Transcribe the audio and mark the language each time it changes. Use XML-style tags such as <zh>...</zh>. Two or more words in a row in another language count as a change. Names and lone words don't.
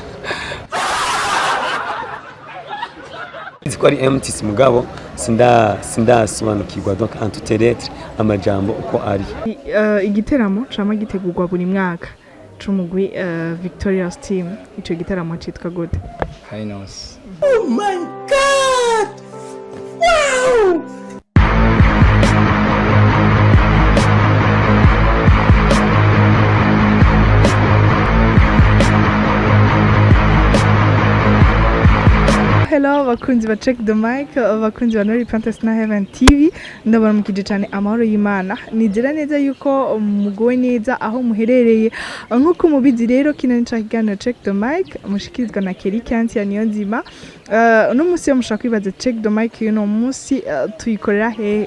<rn>Nzi ko ari MTC mugabo sindasobanukirwa donc</rn> <fr>en toute lettre</fr> <rn>amajambo uko ari. Igiteramo cama gitegurwa buri mwaka c'umugwi Victoria's Team. Ico giteramo citwa gute? Finals.</rn> <en>Oh my god! Wow!</en> <rn>Hello bakunzi ba Check the Mic, bakunzi ba Nori Fantasy na Heaven TV, ndabona mukije cyane amahoro y'Imana. Nizera neza yuko mugowe neza aho muherereye. Nkuko mubizi rero kino ni kiganiro Check the Mic mushikirizwa na Keri Kanti ya Niyonzima. Uno munsi mushaka kwibaza Check the Mic uno munsi tuyikorera he?</rn>